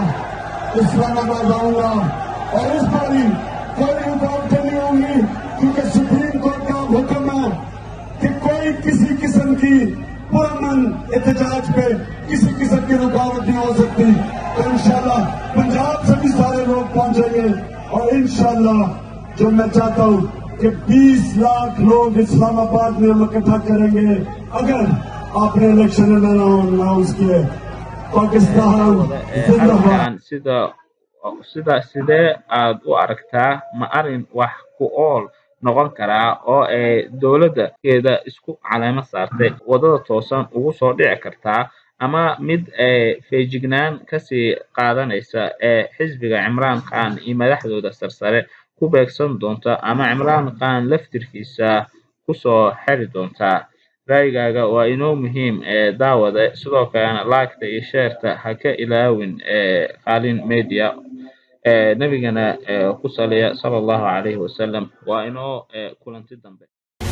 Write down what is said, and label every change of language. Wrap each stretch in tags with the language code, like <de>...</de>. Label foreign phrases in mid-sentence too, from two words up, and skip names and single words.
<ur>اسلام آباد آؤں گا اور اس باری کوئی رکاوٹیں نہیں ہوں گی کیونکہ سپریم کورٹ کا حکم ہے کہ کوئی کسی قسم کی پرامن احتجاج پے کسی قسم کی رکاوٹ نہیں ہو سکتی تو ان شاء اللہ پنجاب سے بھی سارے لوگ پہنچیں گے اور ان شاء اللہ جو میں چاہتا ہوں کہ 20 لاکھ لوگ اسلام آباد میں ہم اکٹھا کریں گے اگر آپ نے</ur> <en>election announce</en> <ur>کیے پاکستان</ur> <so>arrinkan sida sidee aad u aragtaa ma arrin wax ku ool noqon karaa oo ay dowladda isku caleemo saartay wadada toosan ugu soo dhici kartaa ama mid feejignaan kasii qaadanaysa xisbiga Cimraan Khan iyo madaxdooda sarsare ku beegsan doonta ama Cimraan Khan laftirkiisa ku soo xiri doonta raygaaga waa inoo muhiim daawade sidoo kalena like iyo share ha ka ilaawin qaalin media nabigana ku saliya</so> <ar>صلى الله عليه وسلم</ar> <so>waa inoo kulanti dambe</so>